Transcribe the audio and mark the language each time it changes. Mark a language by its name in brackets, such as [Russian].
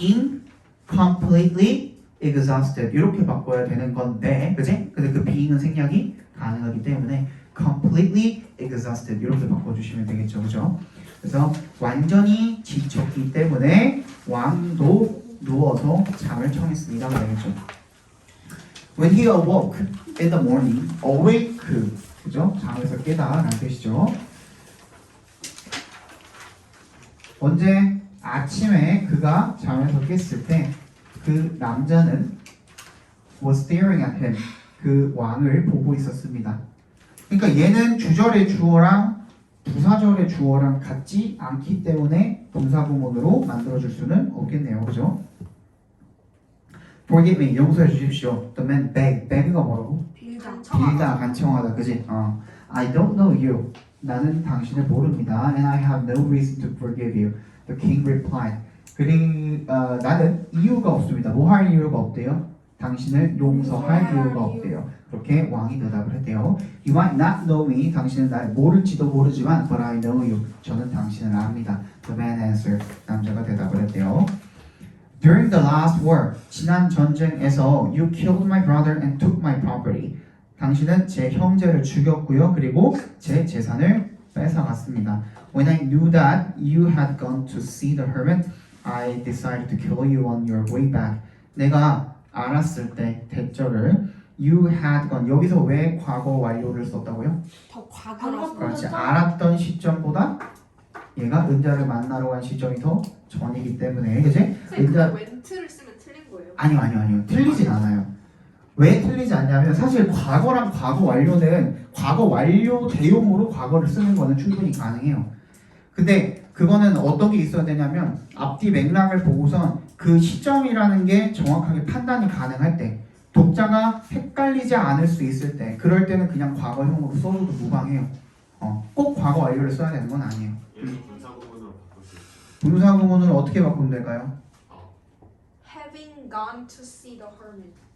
[English] being completely exhausted [Korean] 이렇게 바꿔야 되는 건데, 그지? 근데 그 being은 생략이 가능하기 때문에 completely exhausted 이렇게 바꿔주시면 되겠죠, 그죠? 그래서 완전히 지쳤기 때문에 왕도 누워서 잠을 청했습니다. 되겠죠. [English] When he awoke in the morning, awake, 그죠? [Korean] 잠에서 깨다라는 뜻이죠. 언제 아침에 그가 잠에서 깼을 때 그 남자는 [English] was staring at him. [Korean] 그 왕을 보고 있었습니다. 그러니까 얘는 주절의 주어랑 부사절의 주어랑 같지 않기 때문에 동사구문으로 만들어줄 수는 없겠네요. 그죠? [English] Forgive me, [Korean] 용서해 주십시오. [English] The man beg가 뭐라고? [Korean] 빌다, 간청하다, 그지? [English] I don't know you. [Korean] 나는 당신을 모릅니다. [English] And I have no reason to forgive you. The king replied. [Korean] 나는 이유가 없습니다. 뭐 할 이유가 없대요? 당신을 용서할 이유가 없대요. 그렇게 왕이 대답을 했대요. [English] You might not know me. [Korean] 당신은 날 모를지도 모르지만 [English] But I know you. [Korean] 저는 당신을 압니다. [English] The man answered. [Korean] 남자가 대답을 했대요. [English] During the last war, [Korean] 지난 전쟁에서 [English] You killed my brother and took my property. [Korean] 당신은 제 형제를 죽였고요. 그리고 제 재산을 뺏어갔습니다. [English] When I knew that you had gone to see the hermit, I decided to kill you on your way back. [Korean] 내가 알았을 때 대절을 [English] You had gone. [Korean] 여기서 왜 과거 완료를 썼다고요? 더 과거라서. 그렇지. 알았던 시점보다 얘가 은자를 만나러 간 시점이 더 전이기 때문에, 그지? 은자 웬트를 쓰면 틀린 거예요. 아니요. 틀리진 않아요. 왜 틀리지 않냐면 사실 과거랑 과거 완료는 과거 완료 대용으로 과거를 쓰는 거는 충분히 가능해요. 근데 그거는 어떤 게 있어야 되냐면 앞뒤 맥락을 보고선 그 시점이라는 게 정확하게 판단이 가능할 때, 독자가 헷갈리지 않을 수 있을 때, 그럴 때는 그냥 과거형으로 써줘도 무방해요. 꼭 과거 완료를 써야 되는 건 아니에요. 얘는 분사구문으로 바꿀 수 있죠. 분사구문으로 어떻게 바꾸면 될까요? [English] Having gone to see the hermit.